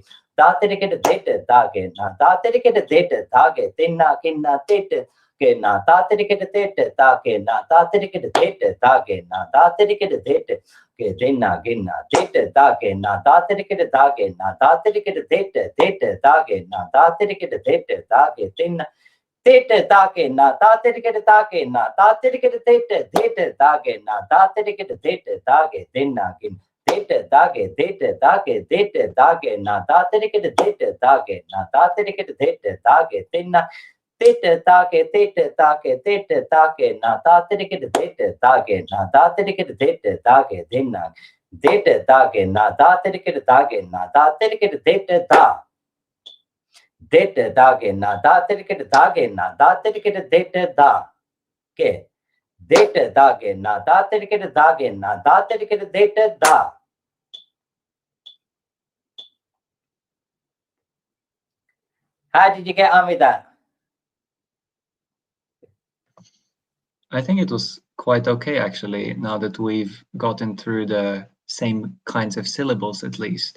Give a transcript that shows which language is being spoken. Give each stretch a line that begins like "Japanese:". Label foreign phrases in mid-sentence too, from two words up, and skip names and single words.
English: Da tirikit date dage na da tirikit date dage tinna kinna date ke na da tirikit date dage na da tirikit date dage na da tirikit date ke tinna kinna date dage na da tirikit dage na da tirikit date dage na da tirikit date dage tinna date dage na da tirikit dage na da tirikit date dage na da tirikit date dage tinna kinna date dage date dage date dage na da tirikit date dage na da tirikit date dage tinna date dage date dage date dage na da tirikit date dage na da tirikit date dage tinna date dage na da tirikit dage na da tirikit date da date dage na da tirikit dage na da tirikit date da ke date dage na da tirikit dage na da tirikit date da. How did you get on with that? I think it was quite okay, actually, now that we've gotten through the same kinds of syllables, at least.